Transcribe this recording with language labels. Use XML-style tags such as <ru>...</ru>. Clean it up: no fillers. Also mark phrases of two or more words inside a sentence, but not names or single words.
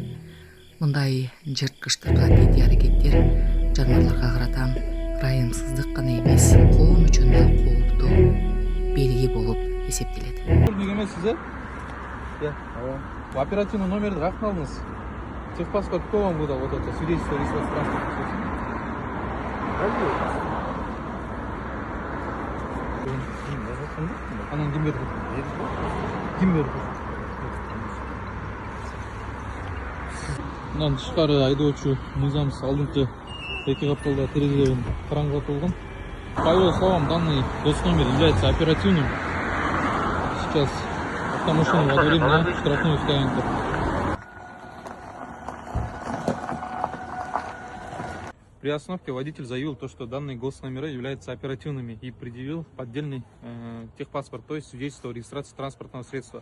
<ky>Мындай жырткычтык аддетий аракеттер жаныбарларга карата ырайымсыздык гана эмес, коом үчүн да кооптуу белги болуп эсептелет. Сотрудник эмессиз, оперативный номерди каяктан алдыңыз?</ky> <ru>Техпаспорт кто вам выдал вот это свидетельство о регистрации транспортных средств?</ru> <ky>Анан ким берди? Ким берди? Мындан тышкары айдоочу мыйзамсыз алдыңкы 2 капталда терезелерин караңгылап болгон.</ky> <ru>По его словам, данный госномер является оперативным. Сейчас автомашину водворим на штрафную стоянку. При остановке водитель заявил то, что данные госномера являются оперативными и предъявил поддельный техпаспорт, то есть свидетельство о регистрации транспортного средства.</ru>